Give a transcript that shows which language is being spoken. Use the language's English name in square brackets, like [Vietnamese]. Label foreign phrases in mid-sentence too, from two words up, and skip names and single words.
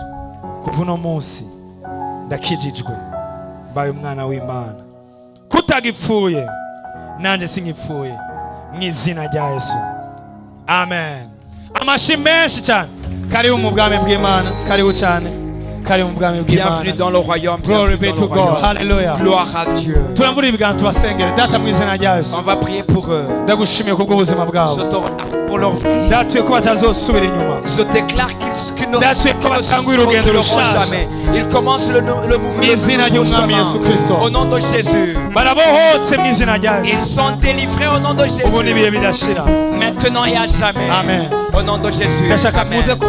[Kinyarwanda] Kuva uno munsi ndakijijwe mbaye umwana w'Imana. Kutagipfuye nanje singipfuye mu izina rya Yesu. Amen. Amashi menshi cyane. Karibu mu bwami bw'Imana. Karibu cyane. Karibu mu bwami bw'Imana. [French] Bienvenue dans le royaume. [English] Glory be to God. Hallelujah. [French] Gloire à Dieu. [Kinyarwanda] Turamvura ibiganza tubasengere. Data mu izina rya Yesu. [French] On va prier pour eux. [Kinyarwanda] Ndagushimiye kubwo ubuzima bwabo. [French] Je te remercie pour leur vie. [Kinyarwanda] Datuye ko batazosubira inyuma. [French] Je déclare qu'ils ne jamais. Ils commencent le mouvement au nom de Jésus. Ils sont délivrés au nom de Jésus. Maintenant et à jamais. Amen. Au nom de Jésus. Amen.